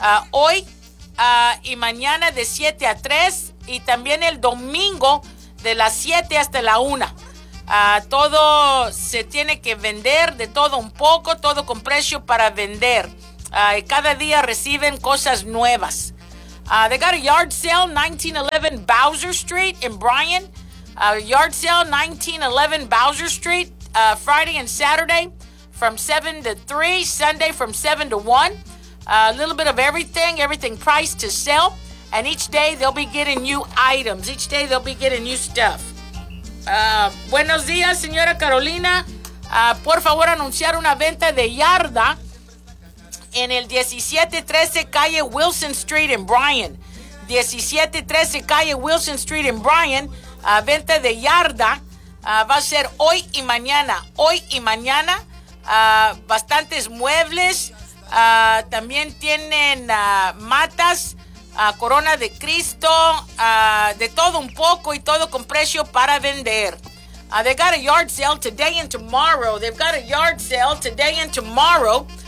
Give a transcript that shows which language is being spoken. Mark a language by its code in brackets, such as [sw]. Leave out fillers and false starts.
[es] Hoy y mañana de 7 a 3 y también el domingo de las 7 hasta la 1. Todo se tiene que vender, de todo un poco, todo con precio para vender. Y cada día reciben cosas nuevas. [en] They got a yard sale, 1911 Bowser Street in Bryan. Yard sale, 1911 Bowser Street, Friday and Saturday from 7 to 3, Sunday from 7 to 1. A little bit of everything, everything priced to sell. And each day they'll be getting new items. Each day they'll be getting new stuff. [es] Buenos días, señora Carolina. Por favor, anunciar una venta de yarda en el 1713 Calle Wilson [en] Street in Bryan. 1713 Calle Wilson Street in Bryan. [es] Venta de yarda va a ser hoy y mañana. Hoy y mañana. Bastantes muebles. También tienen matas. Corona de Cristo, de todo un poco y todo con precio para vender. [en] They got a yard sale today and tomorrow. They've got a yard sale today and tomorrow.